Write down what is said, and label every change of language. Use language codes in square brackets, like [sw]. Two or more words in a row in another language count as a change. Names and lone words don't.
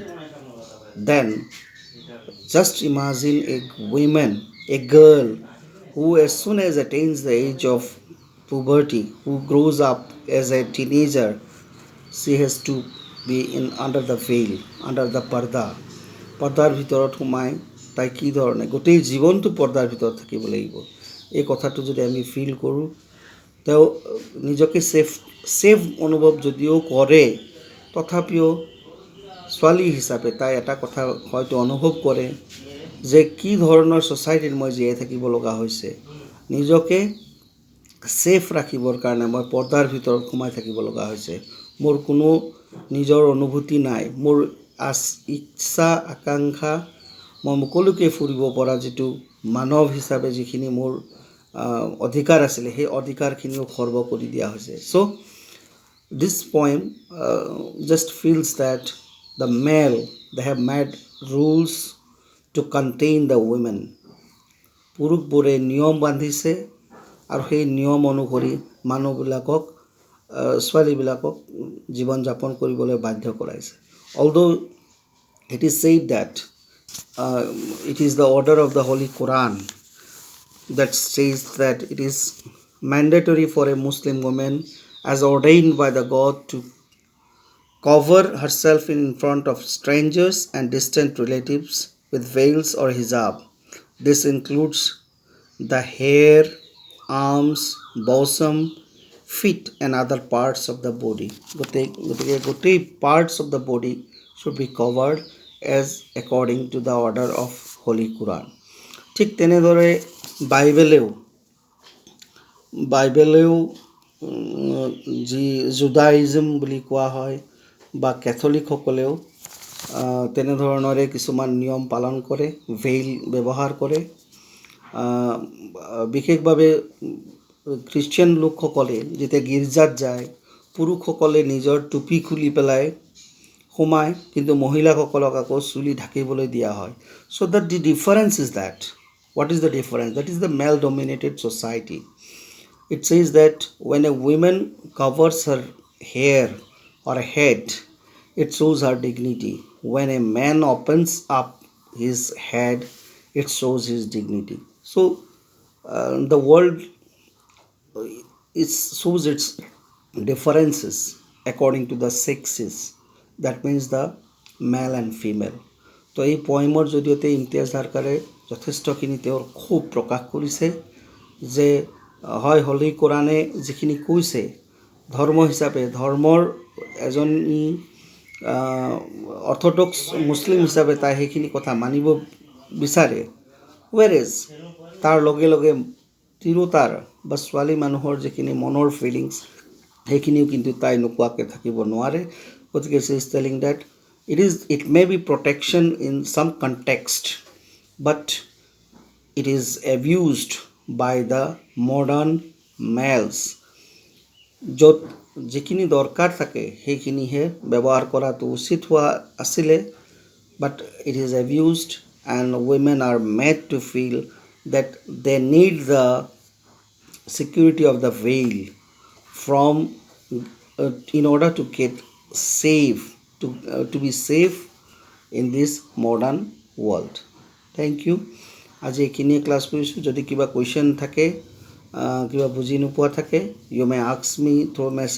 [en] Then, just imagine a girl who as soon as attains the age of puberty, who grows up as a teenager, she has to be under the veil, under the parda. [as] পৰ্দাৰ ভিতৰত সোমাই তাই কি ধৰণে গোটেই জীৱনটো পৰ্দাৰ ভিতৰত থাকিব লাগিব এই কথাটো যদি আমি ফিল কৰোঁ তেওঁ নিজকে ছেফ অনুভৱ যদিও কৰে তথাপিও ছোৱালী হিচাপে তাই এটা কথা হয়তো অনুভৱ কৰে যে কি ধৰণৰ ছ'চাইটিত মই জীয়াই থাকিব লগা হৈছে নিজকে ছেফ ৰাখিবৰ কাৰণে মই পৰ্দাৰ ভিতৰত সোমাই থাকিব লগা হৈছে মোৰ কোনো নিজৰ অনুভূতি নাই মোৰ ইচ্ছা আকাংক্ষা মই মুকলিকে ফুৰিব পৰা যিটো মানৱ হিচাপে যিখিনি মোৰ অধিকাৰ আছিলে সেই অধিকাৰখিনিও খৰ্ব কৰি দিয়া হৈছে চ' [en] this poem just feels that the male they have made rules to contain the women [as] পুৰুষবোৰে নিয়ম বান্ধিছে আৰু সেই নিয়ম অনুসৰি মানুহবিলাকক ছোৱালীবিলাকক জীৱন যাপন কৰিবলৈ বাধ্য কৰাইছে [en] although it is said that it is the order of the Holy Quran that says that it is mandatory for a Muslim woman as ordained by the God to cover herself in front of strangers and distant relatives with veils or hijab. This includes the hair, arms, bosom, feet and other parts of the body. গোটেই parts of the body should be covered as according to the order of Holy Quran. [as] ঠিক তেনেদৰে বাইবেলেও যি জুডাইজম বুলি কোৱা হয় বা কেথলিকসকলেও তেনেধৰণৰে কিছুমান নিয়ম পালন কৰে ভেইল ব্যৱহাৰ কৰে বিশেষভাৱে খ্ৰীষ্টিয়ান লোকসকলে যেতিয়া গীৰ্জাত যায় পুৰুষসকলে নিজৰ টুপি খুলি পেলাই সোমায় কিন্তু মহিলাসকলক আকৌ চুলি ঢাকিবলৈ দিয়া হয় [en] so that the difference is that what is the difference that is the male dominated society it says that when a woman covers her hair or head it shows her dignity when a man opens up his head it shows his dignity so the world shows its differences according to the sexes that means the male and female [as] তো এই পয়েমৰ জৰিয়তে ইমতিয়াজ ধাৰকাৰে যথেষ্টখিনি তেওঁৰ খুব প্ৰকাশ কৰিছে যে হয় হলি কোৰাণে যিখিনি কৈছে ধৰ্ম হিচাপে ধৰ্মৰ এজনী [en] orthodox Muslim [as] হিচাপে তাই সেইখিনি কথা মানিব বিচাৰে whereas তাৰ লগে লগে তিৰোতাৰ বা ছোৱালী মানুহৰ যিখিনি মনৰ ফিলিংছ সেইখিনিও কিন্তু তাই নোকোৱাকৈ থাকিব নোৱাৰে গতিকে [en] she is telling that it may be protection in some context but it is abused by the modern males [as] য'ত যিখিনি দৰকাৰ থাকে সেইখিনিহে ব্যৱহাৰ কৰাটো উচিত হোৱা আছিলে but [en] it is abused and women are made to feel that they need the security of the veil from in order to get safe to be safe in this modern world thank you [as] আজি এইখিনিয়ে ক্লাছ কৰিছোঁ যদি কিবা কুৱেশ্যন থাকে কিবা বুজি নোপোৱা থাকে [en] you may ask me through